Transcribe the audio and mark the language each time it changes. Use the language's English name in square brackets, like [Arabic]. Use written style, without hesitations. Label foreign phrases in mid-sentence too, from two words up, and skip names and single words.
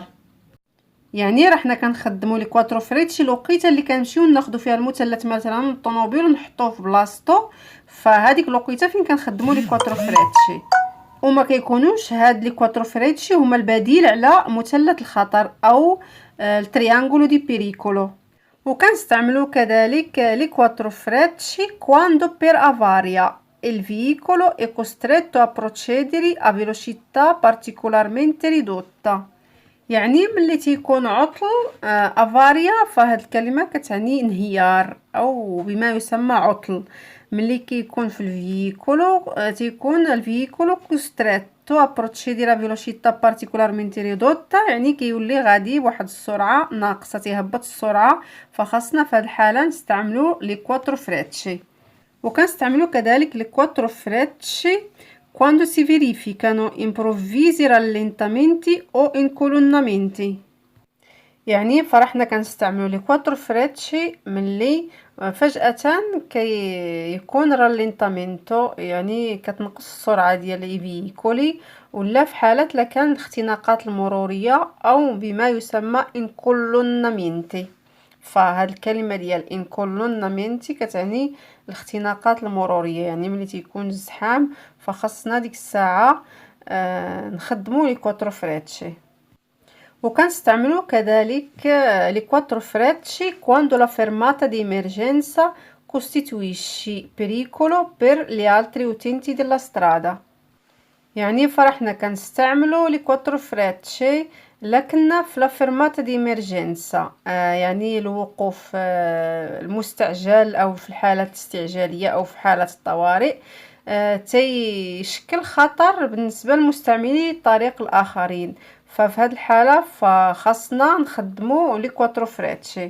[Arabic] يعني رحنا كنخدمو [Italian] le quattro frecce [Arabic] الوقيته اللي كنمشيو ناخدو فيها المثلث مثلا الطوموبيل ونحطوه في بلاصتو، فهاديك الوقيته فين كنخدمو [Italian] le quattro frecce. [Arabic] وما كيكونوش هاد [Italian] le quattro frecce [Arabic] هما البديل على مثلث الخطر او [Italian] il triangolo di pericolo. [Arabic] وكنستعملو كذلك [Italian] le quattro frecce quando per avaria il veicolo è costretto a procedere a velocità particolarmente ridotta، [Arabic] يعني ملي تيكون عطل افاريا، فهاد الكلمه كتعني انهيار او بما يسمى عطل. ملي كيكون في الفيكولو تيكون [Italian] il veicolo costretto a procedere a velocità particolarmente ridotta، [Arabic] يعني كيولي غادي بواحد السرعه ناقصه، تيهبط السرعه، فخاصنا في هاد الحاله نستعملو [Italian] le quattro frecce. [Arabic] وكنستعملو كذلك [Italian] le quattro frecce quando si verificano improvvisi rallentamenti o incolonnamenti، [Arabic] يعني فرحنا كنستعملو [Italian] le quattro frecce [Arabic] ملي فجأة كيكون رالينتامينتو، يعني كتنقص السرعة ديال الفيكولي، ولا في حالة لكان الاختناقات المرورية او بما يسمى incolonnamenti. فهاد الكلمه ديال انكولونامنتي كتعني الاختناقات المروريه، يعني ملي تيكون الزحام فخاصنا ديك الساعه نخدمو [Italian] le quattro frecce. [Arabic] وكنستعملو كذلك [Italian] le quattro frecce quando la fermata di emergenza costituisce pericolo per gli altri utenti della strada، [Arabic] يعني فرحنا كنستعملو [Italian] le quattro frecce [Arabic] لكن في [Italian] la fermata di emergenza, [Arabic] يعني الوقوف المستعجل او في الحالات الاستعجاليه او في حالات الطوارئ، تيشكل خطر بالنسبه لمستعملي الطريق الاخرين، ففي هذه الحاله فخاصنا نخدمو [Italian] le quattro frecce.